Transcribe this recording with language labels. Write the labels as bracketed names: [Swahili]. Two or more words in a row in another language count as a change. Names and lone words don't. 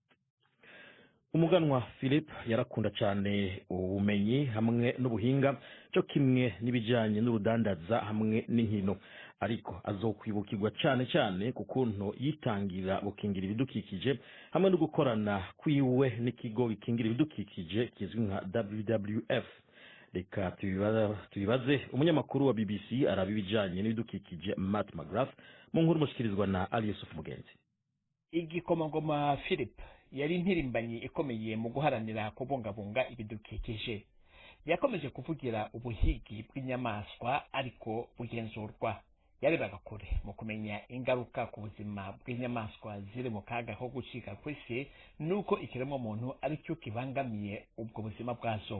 [Rundi] Umuganwa Philip yarakunda cyane ubumenyi hamwe n'ubuhinga, cyo kimwe n'ibijyanye n'urudandaza hamwe n'inkino, ariko azokwibukirwa cyane ku kuntu yitangira gukingira ibidukikije hamwe no gukorana kwiwe n'ikigo gikingira ibidukikije kizwi nka WWF. Reka tubibaze umunyamakuru wa BBC araba ibijyanye n'ibidukikije Matt McGrath mu nkuru mushikirizwa na Ali Yusuf Mugenzi. [Kinyarwanda] Igikomangoma Philip yari intirimbanyi ikomeye mu guharanira kubungabunga ibidukikije. Yakomeje kuvugira ubuhigi bw'inyamaswa ariko bugenzurwa. Yarebaga kure mu kumenya ingaruka ku buzima bw'inyamaswa ziri mu kaga ko gucika kw'isi nuko ikiremwa muntu ari cyo kibangamiye ubwo buzima bwazo.